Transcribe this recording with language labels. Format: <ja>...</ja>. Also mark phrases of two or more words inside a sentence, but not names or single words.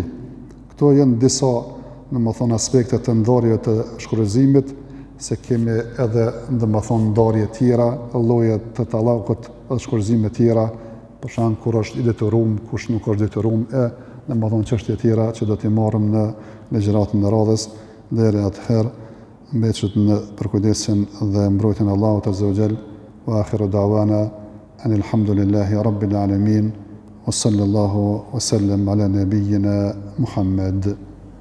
<sq>Këto janë disa domethënë aspekte të ndarjeve të shkurërzimit, se kemi edhe domethënë ndarje tjera, lloje të tallakut dhe shkurëzime tjera, për shembull kur është i detyruar, kush nuk është detyruar, domethënë çështje tjera që do t'i marrim në legjëratën e radhës. Deri atëherë mbetet në përkujdesin dhe mbrojtjen e Allahut</sq> <ar>عز وجل, وآخر دعوانا أن الحمد لله رب العالمين وصلى الله وسلم على نبينا محمد.</ar>